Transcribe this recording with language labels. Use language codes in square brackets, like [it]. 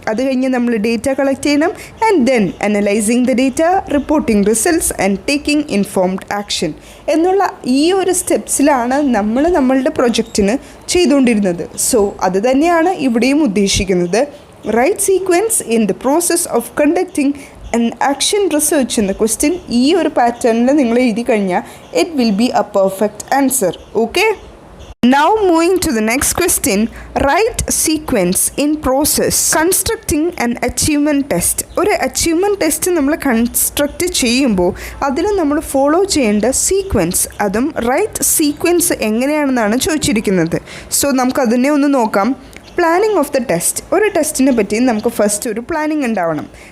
[ml] അത് കഴിഞ്ഞ് നമ്മൾ ഡേറ്റ കളക്ട് ചെയ്യണം [en] and then analysing the data, reporting results and taking informed action [ml] എന്നുള്ള ഈ ഒരു സ്റ്റെപ്സിലാണ് നമ്മളുടെ പ്രൊജക്റ്റിന് ചെയ്തുകൊണ്ടിരുന്നത്. സോ അത് തന്നെയാണ് ഇവിടെയും ഉദ്ദേശിക്കുന്നത്. [en] right sequence in the process of conducting an action research [ml] എന്ന ക്വസ്റ്റ്യൻ ഈ ഒരു പാറ്റേണിൽ നിങ്ങൾ എഴുതി കഴിഞ്ഞാൽ [en] It will be a perfect answer. Okay, now moving to the next question. Write sequence in process constructing an achievement test. [ml] ഒരു achievement test നമ്മൾ construct ചെയ്യുമ്പോൾ അതിൽ നമ്മൾ ഫോളോ ചെയ്യേണ്ട സീക്വൻസ്, അതും റൈറ്റ് സീക്വൻസ് എങ്ങനെയാണെന്നാണ് ചോദിച്ചിരിക്കുന്നത്. സോ നമുക്കതിനെ ഒന്ന് നോക്കാം. [en] Planning of the test. [ml] ഒരു ടെസ്റ്റിനെ പറ്റി നമുക്ക് ഫസ്റ്റ് ഒരു പ്ലാനിങ് ഉണ്ടാവണം.